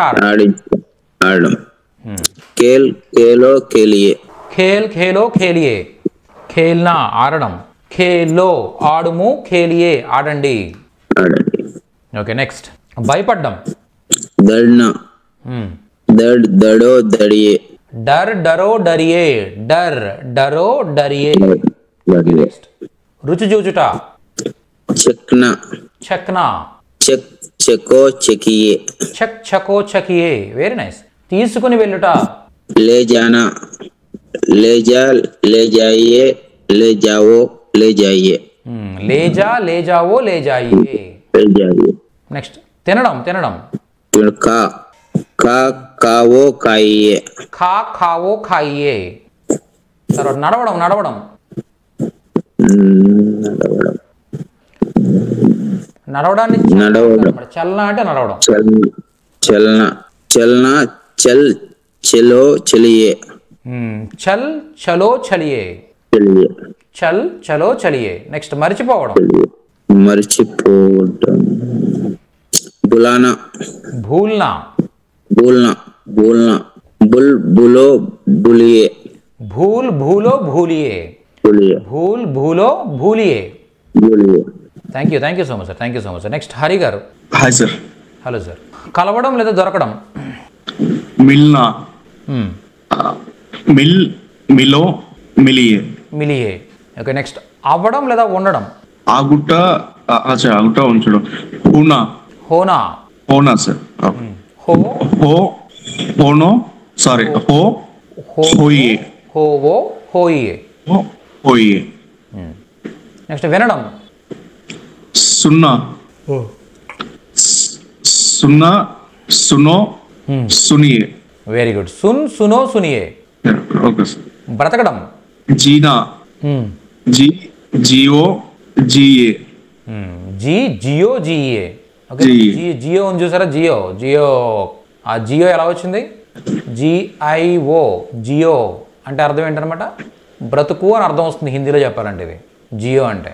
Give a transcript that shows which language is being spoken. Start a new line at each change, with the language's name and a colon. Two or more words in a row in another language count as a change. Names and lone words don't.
Telugu: ఆడడం.
Hindi: खेल खेलो खेलिए. खेल खेलो खेलिए। खेलना ఆడడం.
Telugu: ఖేలో ఆడుము. ఖేలియే ఆడండి. ఓకే. నెక్స్ట్ భయపడ్డం.
Hindi: डरना डरो डरिए. डर डरो डरिए। डर डरो डरिए.
Telugu: నెక్స్ట్ రుచి చూచుట.
Hindi: చెక్నా చెక్నా. चख चखो चखिए. चख चखो चखिए.
English: Very nice.
Telugu: తీసుకుని వెళ్ళుట.
Hindi: ले जाना ले जा ले जाइए. ले जाओ ले जाइए. ले जा ले जाओ ले जाइए.
Telugu: నెక్స్ట్ తినడం. తినడం.
Hindi: खा खा खाओ खाइए. खा खाओ खाइए.
Telugu: తర్వాత నడవడం. నడవడం. నడవడాన్ని చలన అంటే నడవడం.
Hindi: चलना चलना चल चलो चलिए. चल चलो चलिए। चल चलो चलिए.
Telugu: నెక్స్ట్ మర్చిపోవడం. మర్చిపోవడం. బులానా
Hindi: భూల్నా. भूलना भूलना. भूल भूलो भूलिए. भूल भूलो भूलिए। भूल भूलो भूलिए.
English: Thank you so much sir. Thank you so much sir.
Telugu: నెక్స్ట్ హరి గారు.
English: Hi sir. Hello sir.
Telugu: కలవడం లేదా దొరకడం.
Hindi: मिलना। मिल मिलो मिलिए.
Telugu: మిలియే. ఓకే. నెక్స్ట్ అవ్వడం లేదా ఉండడం. ఆగుట్ట. అచ్చా ఆగుట్ట ఉంచడం.
Hindi: హోనా. హోనా. హోనా సార్. హో हो होनो सॉरी हो होए. होओ होए. హోయే.
Telugu: నెక్స్ట్ వినడం.
Hindi: सुनना। सुनना सुनो सुनिए.
English: Very good.
Hindi: सुन सुनो सुनिए.
English: Okay sir.
Telugu: బ్రతకడం.
Hindi: जीना। जी जियो जिए. जी जियो जिए.
Telugu: ఓకే. జియో ఉంది చూసారా. జియో. జియో. ఆ జియో ఎలా వచ్చింది, జిఐఓ. జియో అంటే అర్థం ఏంటనమాట, బ్రతుకు అని అర్థం వస్తుంది హిందీలో చెప్పాలంటే ఇది జియో అంటే.